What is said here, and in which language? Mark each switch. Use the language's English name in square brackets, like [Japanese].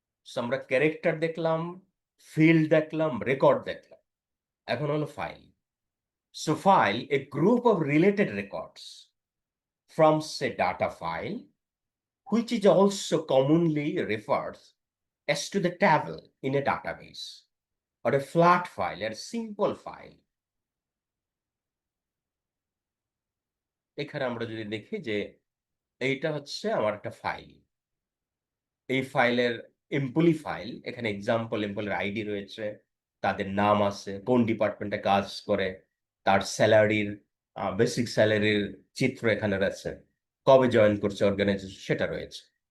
[Bangla] So আমরা character দেখলাম, field দেখলাম, রেকর্ড দেখলাম, এখন হলো file. [English] So file, a group of related records from say data file, which is also commonly referred as to the table in a database, or a flat file, or a simple file. [Bangla] এখানে আমরা যদি দেখি যে এইটা হচ্ছে আমার একটা file. এই ফাইলের এমপ্লয়ি ফাইল, এখানে এক্সাম্পল এমপ্লয়ের আইডি রয়েছে, তাদের নাম আছে, কোন ডিপার্টমেন্টে কাজ করে, তার স্যালারির বেসিক স্যালারির চিত্র এখানে রয়েছে, কবে জয়েন করছে অর্গানাইজেশন সেটা রয়েছে।